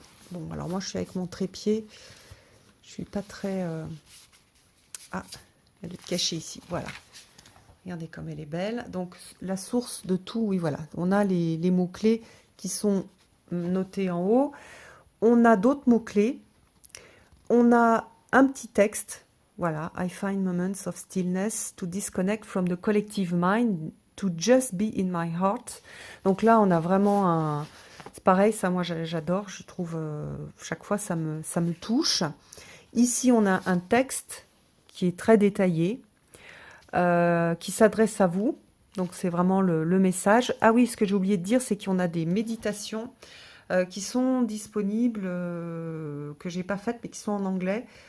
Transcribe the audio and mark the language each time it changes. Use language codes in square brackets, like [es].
[fr] Bon, alors moi je suis avec mon trépied, je suis pas très... Ah, elle est cachée ici, voilà. Regardez comme elle est belle. Donc la source de tout, oui voilà, on a les mots-clés qui sont notés en haut. On a d'autres mots-clés. On a un petit texte. [en] Voilà, I find moments of stillness to disconnect from the collective mind, to just be in my heart. [fr] Donc là, on a vraiment un... C'est pareil, ça, moi, j'adore. Je trouve, chaque fois, ça me touche. Ici, on a un texte qui est très détaillé, qui s'adresse à vous. Donc, c'est vraiment le message. Ah oui, ce que j'ai oublié de dire, c'est qu'on a des méditations qui sont disponibles, que j'ai pas faites, mais qui sont en anglais.